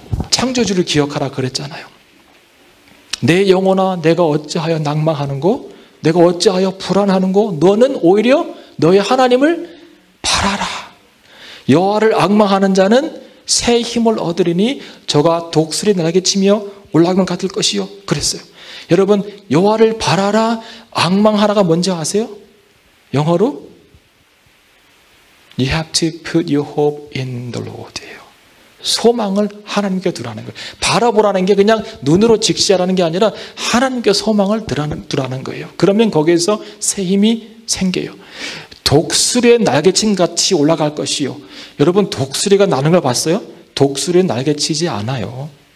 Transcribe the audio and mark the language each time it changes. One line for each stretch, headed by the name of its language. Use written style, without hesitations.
Korean: 창조주를 기억하라 그랬잖아요. 내 영혼아 내가 어찌하여 낭망하는고 내가 어찌하여 불안하는고 너는 오히려 너의 하나님을 바라라. 여호와를 앙망하는 자는 새 힘을 얻으리니 저가 독수리 날개 치며 올라가면 같을 것이요. 그랬어요. 여러분 여호와를 바라라 앙망하라가 뭔지 아세요? 영어로
English: You have to put your hope in the Lord예요.
Korean: 소망을 하나님께 두라는 거예요. 바라보라는 게 그냥 눈으로 직시하라는 게 아니라 하나님께 소망을 두라는 거예요. 그러면 거기에서 새 힘이 생겨요. 독수리의 날개침 같이 올라갈 것이요. 여러분 독수리가 나는 걸 봤어요? 독수리는 날개치지 않아요.